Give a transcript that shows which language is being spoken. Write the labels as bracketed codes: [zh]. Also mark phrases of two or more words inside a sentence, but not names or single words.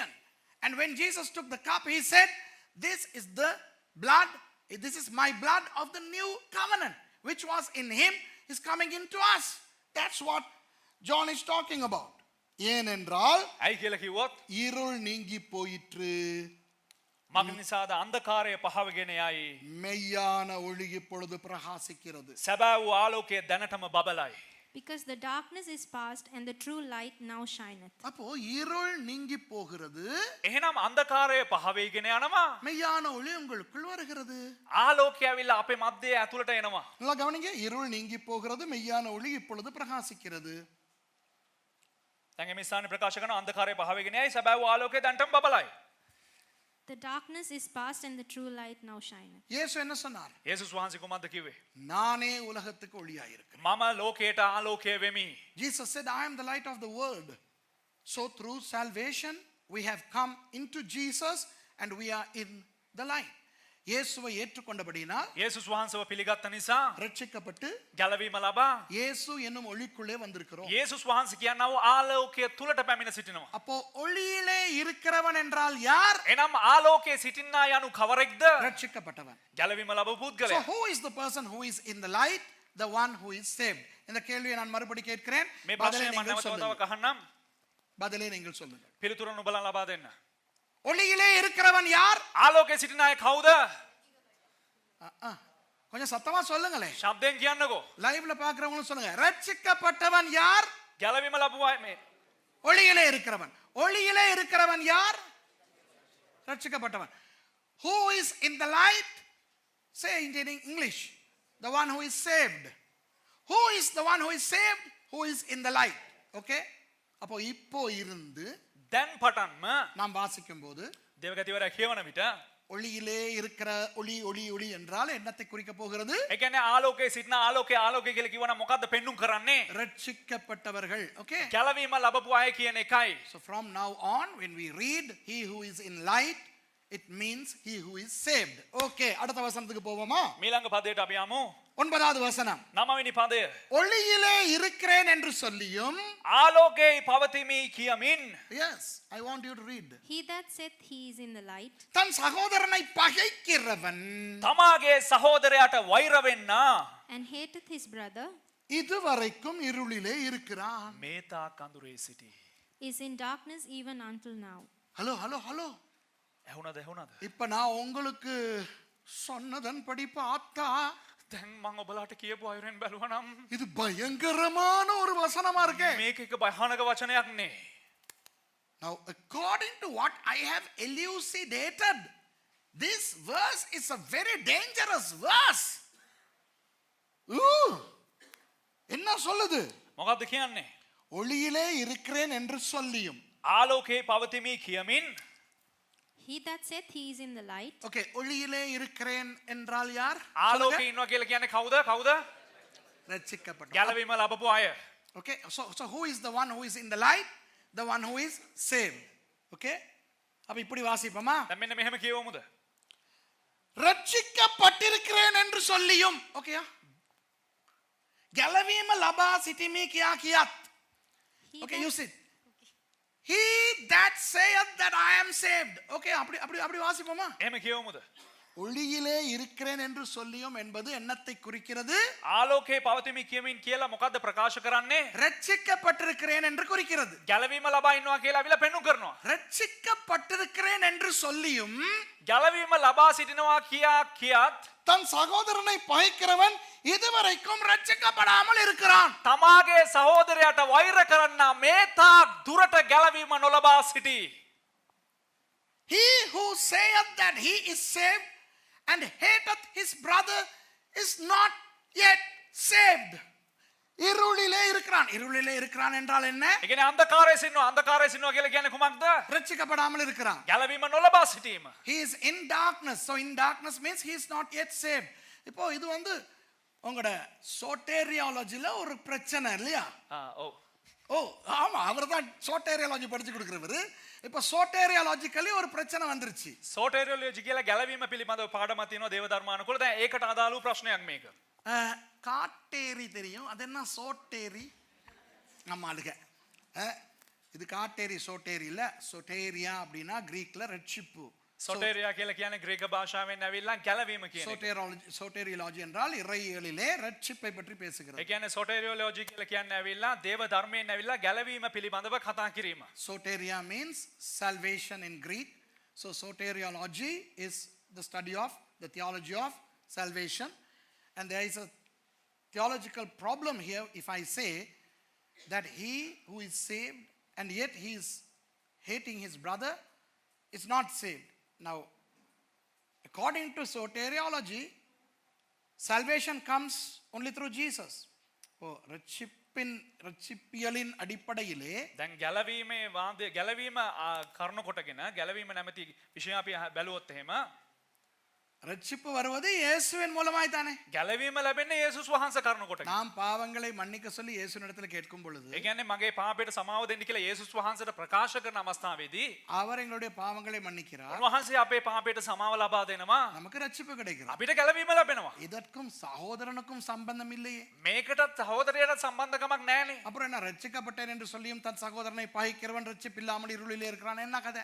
[en] And when Jesus took the cup, he said, this is the blood, this is my blood of the new covenant, which was in him, is coming into us. That's what John is talking about. [ta] ஏனென்றால் [si] ඇයි කියලා කිව්වොත් [ta] இருள் நீங்கி போயிற்று, [si] මග නිසාද අන්ධකාරය පහවගෙන යයි. [ta] மெய்யான ஒளி இப்பொழுது பிரகாசிக்கிறது. [si] සැබෑ වූ ආලෝකය දැනටම බබලයි. [en] Because the darkness is past and the true light now shineth. [ta] அப்போ இருள் நீங்கி போகிறது, [si] එහෙනම් අන්ධකාරය පහවෙගෙන යනවා. [ta] மெய்யான ஒளி உங்களுக்குள் வருகிறது. [si] ආලෝකය ඇවිල්ලා අපේ මැදේ ඇතුළට එනවා. [ta] நல்லா கவனிங்க, இருள் நீங்கி போகிறது, மெய்யான ஒளி இப்பொழுது பிரகாசிக்கிறது. [si] දැන් මේ ස්ථානේ ප්‍රකාශ කරන අන්ධකාරය පහවෙගෙන යයි, සැබෑ වූ ආලෝකය දැනටම බබලයි. [en] The darkness is past and the true light now shineth. [ta] இயேசு என்ன சொன்னார்? [si] යේසුස් වහන්සේ කුමක්ද කිව්වේ? [ta] நானே உலகத்துக்கு ஒளியாய் இருக்கிறேன். [si] මම ලෝකයට ආලෝකය වෙමි. [en] Jesus said, I am the light of the world. So through salvation we have come into Jesus and we are in the light. [ta] இயேசுவை ஏற்றுக்கொண்டபடியினால் [si] යේසුස් වහන්සේව පිළිගත්ත නිසා [ta] ரட்சிக்கப்பட்டு [si] ගැලවීම ලබා [ta] இயேசு என்னும் ஒளிக்குள்ளே வந்திருக்கிறோம். [si] යේසුස් වහන්සේ කියනවා වූ ආලෝකය තුලට පැමිණ සිටිනවා. [ta] அப்போ ஒளியிலே இருக்கிறவன் என்றால் யார்? [si] එනම් ආලෝකයේ සිටින්නා යනු කවරෙක්ද? [ta] ரட்சிக்கப்பட்டவன். [si] ගැලවීම ලැබු So පුද්ගලයා. [en] who is the person who is in the light? The one who is saved. [ta] இந்த கேள்வியை நான் மறுபடி கேட்கிறேன். [si] මේ [ta] பதிலை [si] ප්‍රශ්නය මම [ta] நீங்கள் [si] නැවත වතාවක් [ta] சொல்லுங்கள். [si] අහන්නම්. [ta] பதிலை நீங்கள் சொல்லுங்கள். [si] පිළිතුර නුඹලා ලබා දෙන්න. [ta] ஒளியிலே இருக்கிறவன் யார்? [si] ආලෝකයේ සිටින අය කවුද? [ta] கொஞ்சம் சத்தமா சொல்லுங்களே. [si] ශබ්දයෙන් කියන්නකෝ. [ta] லைவ்ல பாக்குறவங்களும் சொல்லுங்க. ரட்சிக்கப்பட்டவன் யார்? [si] ගැලවීම ලැබුව අය මේ [ta] ஒளியிலே இருக்கிறவன். ஒளியிலே இருக்கிறவன் யார்? ரட்சிக்கப்பட்டவன். [en] Who is in the light? Say it in English. The one who is saved. Who is the one who is saved? Who is in the light? [ta] Okay? அப்போ இப்போ இருந்து [si] දැන් පටන්ම [ta] நாம் வாசிக்கும் போது [si] දේවගතිවරයා කියවන විට [ta] ஒளியிலே இருக்கிற ஒளி ஒளி ஒளி என்றால் என்னத்தை குறிக்க போகிறது? [si] ඒ කියන්නේ ආලෝකයේ සිටින ආලෝකය කියලා කිව්වනම් මොකද්ද පෙන්눔 කරන්නේ? [ta] ரட்சிக்கப்பட்டவர்கள். Okay? [si] ගැලවීම ලැබපු අය කියන එකයි. [en] So from now on when we read he who is in light, it means he who is saved. [ta] Okay, அடுத்த வசனத்துக்கு போவோமா? [si] මීළඟ පදයට අපි යමු. [ta] 9வது வசனம். [si] 9වෙනි පදය. [ta] ஒளியிலே இருக்கிறேன் என்று சொல்லியும். [si] ආලෝකයේ පවතිමි කියමින්. [en] Yes, I want you to read. He that saith he is in the light [ta] தன் சகோதரனை பகைக்கிறவன் [si] තමාගේ සහෝදරයාට වෛර වෙන්නා [en] and hateth his brother [ta] இதுவரைக்கும் இருளிலே இருக்கிறான். [si] මේ තාක් අඳුරේ සිටී. [en] is in darkness even until now. hello hello hello. [si] ඇහුණද? [ta] இப்ப நான் உங்களுக்கு சொன்னதன் படி பார்த்தா [si] දැන් මම ඔබලාට කියපු අයුරෙන් බැලුවනම් [ta] இது பயங்கரமான ஒரு வசனமா இருக்கே. [si] මේක එක භයානක වචනයක් නේ. [en] Now according to what I have elucidated, this verse is a very dangerous verse. [ta] என்ன சொல்லுது? [si] මොකද්ද කියන්නේ? [ta] ஒளியிலே இருக்கிறேன் என்று சொல்லியும். [si] ආලෝකයේ පවතිමි කියමින්. [en] He that saith he is in the light [ta] ஓகே, ஒளியிலே இருக்கிறேன் என்றால் யார்? [si] ආලෝකයේ ඉන්නවා කියලා කියන්නේ කවුද? [ta] ரட்சிக்கப்பட்ட. [si] ගැලවීම ලැබපු අය. [en] Okay, so who is the one who is in the light? The one who is saved. [ta] Okay? அப்ப இப்படி வாசிப்போமா? [si] දැන් මෙන්න මෙහෙම කියවමුද? [ta] ரட்சிக்கப்பட்டிருக்கிறேன் என்று சொல்லியும். ஓகேயா? [si] ගැලවීම ලබා සිටීමේ කියා කියත්. [en] he Okay, that- you see. He that saith that I am saved. [ta] Okay, அப்படி வாசிப்போமா? [si] එහෙම කියවමුද? [ta] ஒளியிலே இருக்கிறேன் என்று சொல்லியும் என்பது என்னத்தை குறிக்கிறது? [si] ආලෝකයේ පවතිමි කියමින් කියලා මොකද්ද ප්‍රකාශ කරන්නේ? [ta] ரட்சிக்கப்பட்டிருக்கிறேன் என்று குறிக்கிறது. [si] ගැලවීම ලබා ඉන්නවා කියලා අවිලා පෙන්눔 කරනවා. [ta] ரட்சிக்கப்பட்டிருக்கிறேன் என்று சொல்லியும் [si] ගැලවීම ලබා සිටිනවා කියාත් [ta] தன் சகோதரனை பகைக்கிறவன் இதுவரைக்கும் ரட்சிக்கப்படாமல் இருக்கிறான். [si] තමාගේ සහෝදරයාට වෛර කරන්නා මේ තාක් දුරට ගැලවීම නොලබා සිටී. [en] He who saith that he is saved and hateth his brother is not yet saved. [ta] இருளிலே இருக்கிறான். இருளிலே இருக்கிறான் என்றால் என்ன? [si] ඒ කියන්නේ අන්ධකාරයේ සිටිනවා කියලා කියන්නේ කුමක්ද? [ta] ரட்சிக்கப்படாமல் இருக்கிறான். [si] ගැලවීම නොලබා සිටීම. [en] He is in darkness. So in darkness means he is not yet saved. [ta] இப்போ இது வந்து உங்களோட சோட்டேரியாலஜில ஒரு பிரச்சனை இல்லையா? [si] ඔව්. [ta] ஓ ஆமா, அவர் தான் சோட்டேரியாலஜி படிச்சு கொடுக்கிறவர். இப்போ சோட்டேரியாலஜிக்கலி ஒரு பிரச்சனை வந்துருச்சு. [si] සෝටේරියොලොජි කියලා ගැලවීම පිළිබඳව පාඩමක් තියෙනවා දේව ධර්මානුකූල. දැන් ඒකට අදාළ වූ ප්‍රශ්නයක් මේක. [ta] காட்டேரி தெரியும், அது என்ன சோட்டேரி? நம்ம ஆளுக இது காட்டேரி சோட்டேரி இல்ல. சோட்டேரியா அப்படின்னா கிரீக்ல ரட்சிப்பு. [si] සොටේරියා කියලා කියන්නේ ග්‍රීක භාෂාවෙන් ඇවිල්ලා ගැලවීම කියන එක. [ta] சோட்டேரியாலஜி என்றால் இறையியலிலே ரட்சிப்பை பற்றி பேசுகிறது. [si] ඒ කියන්නේ සොටේරියොලොජි කියලා කියන්නේ ඇවිල්ලා දේව ධර්මයෙන් ඇවිල්ලා ගැලවීම පිළිබඳව කතා කිරීම. [en] Soteria means salvation in Greek. So soteriology is the study of the theology of salvation. And there is a theological problem here if I say that he who is saved and yet he is hating his brother is not saved. Now, according to soteriology, salvation comes only through Jesus. [ta] Oh, ரட்சிப்பியலின் அடிப்படையிலே [si] දැන් ගැලවීමේ වාදය ගැලවීම කරුණු කොටගෙන ගැලවීම නැමැති විෂය අපි බැලුවොත් එහෙම [ta] ரட்சிப்பு வருவது இயேசுவின் மூலமாய் தானே. [si] ගැලවීම ලැබෙන්නේ යේසුස් වහන්සේ කරන කොට. [ta] நாம் பாவங்களை மன்னிக்க சொல்லி இயேசுவினிடத்தில் கேட்கும் பொழுது [si] ඒ කියන්නේ මගේ පාපයට සමාව දෙන්න කියලා යේසුස් වහන්සේට ප්‍රකාශ කරන අවස්ථාවේදී [ta] அவர் எங்களுடைய பாவங்களை மன்னிக்கிறார், [si] උන්වහන්සේ අපේ පාපයට සමාව ලබා දෙනවා. [ta] நமக்கு ரட்சிப்பு கிடைக்கிறது. [si] අපිට ගැලවීම ලැබෙනවා. [ta] இதற்கும் சகோதரனுக்கும் சம்பந்தம் இல்லையே. [si] මේකටත් සහෝදරයට සම්බන්ධකමක් නැහැනේ. [ta] அப்புறம் என்ன, ரட்சிக்கப்பட்டேன் என்று சொல்லியும் தன் சகோதரனை பகைக்கிறவன் ரட்சிப்பு இல்லாமல் இருளிலே இருக்கிறான், என்ன கதை?